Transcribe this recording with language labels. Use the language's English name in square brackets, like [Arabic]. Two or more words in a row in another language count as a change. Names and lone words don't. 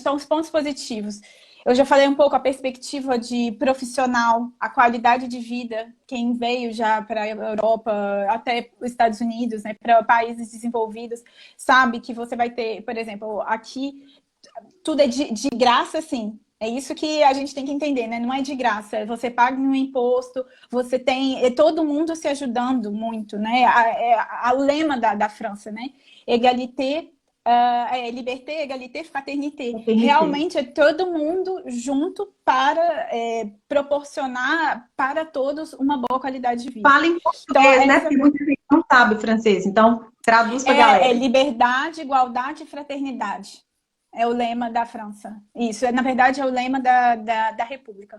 [Portuguese] Então, os pontos positivos. Eu já falei um pouco a perspectiva de profissional, a qualidade de vida, quem veio já para a Europa, até os Estados Unidos, né, para países desenvolvidos, sabe que você vai ter, por exemplo, aqui tudo é de graça, assim. É isso que a gente tem que entender, né? Não é de graça. Você paga um imposto, você tem todo mundo se ajudando muito, né? O lema da França, né? [French] Égalité, liberté, égalité, fraternité. [Portuguese] Maternité. Realmente é todo mundo junto para proporcionar para todos uma boa qualidade de vida. Fala em Então, português, né? Porque muita gente não sabe francês, então traduz pra é galera. liberdade, igualdade e fraternidade. É o lema da França. Isso, na verdade, é o lema da República.